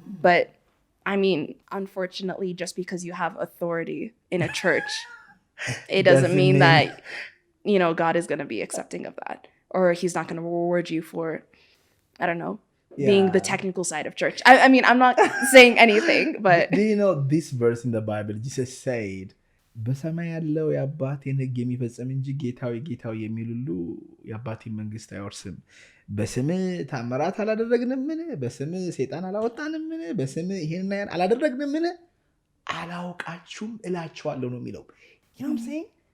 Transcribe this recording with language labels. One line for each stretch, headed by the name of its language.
English: But I mean, unfortunately, just because you have authority in a church, it doesn't mean that, God is going to be accepting of that, or he's not going to reward you for, I don't know, being the technical side of church. I mean, I'm not saying anything, but... Do you know this verse in the Bible? Jesus said,
Amharic: በሰማይ ያለው የአባቴን ሕግ የሚፈጽም እንጂ ጌታዊ የሚል ሁሉ የአባቴን መንግስት አይወርስም። በስምህ ታምራት አላደረግንምን? በስምህ ሰይጣን አላወጣንምን? በስምህ ይሄንና ያን አላደረግንምን? አላውቃችሁም እላችኋለሁ ነው የሚለው።
English: You know what I'm saying?